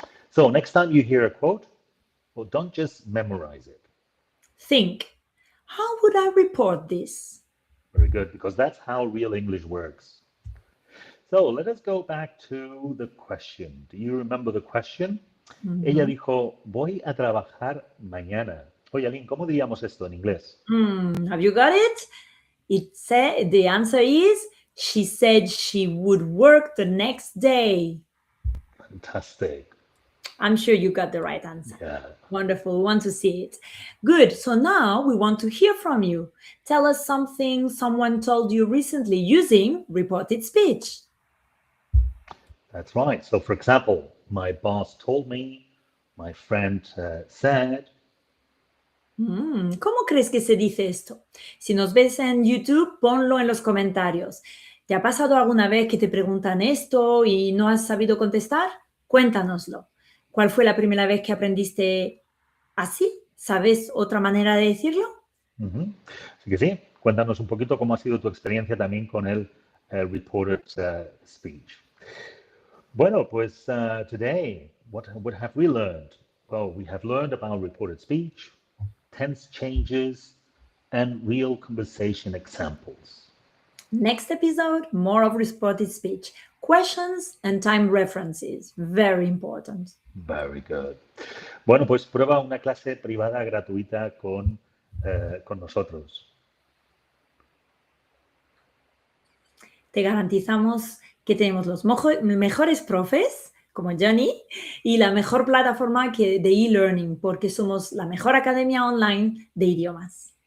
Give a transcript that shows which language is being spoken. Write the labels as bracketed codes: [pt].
[en] So next time you hear a quote, well, don't just memorize it. Think, how would I report this? Very good, because that's how real English works. So let us go back to the question. Do you remember the question? [es] Ella dijo, voy a trabajar mañana. Oye, Aline, ¿cómo diríamos esto en inglés? [en] Have you got it? The answer is, she said she would work the next day. Fantastic. I'm sure you got the right answer. Yeah. Wonderful. We want to see it. Good. So now we want to hear from you. Tell us something someone told you recently using reported speech. That's right. So, for example, my boss told me, my friend said. [es] ¿Cómo crees que se dice esto? Si nos ves en YouTube, ponlo en los comentarios. ¿Te ha pasado alguna vez que te preguntan esto y no has sabido contestar? Cuéntanoslo. ¿Cuál fue la primera vez que aprendiste así? ¿Sabes otra manera de decirlo? Así que sí, cuéntanos un poquito cómo ha sido tu experiencia también con el reported speech. Bueno, pues [en] today, what have we learned? Well, we have learned about reported speech, tense changes, and real conversation examples. Next episode, more of reported speech, questions and time references. Very important. Very good. [es] Bueno, pues prueba una clase privada gratuita con nosotros. Te garantizamos que tenemos los mejores profes, como Johnny, y la mejor plataforma de e-learning, porque somos la mejor academia online de idiomas.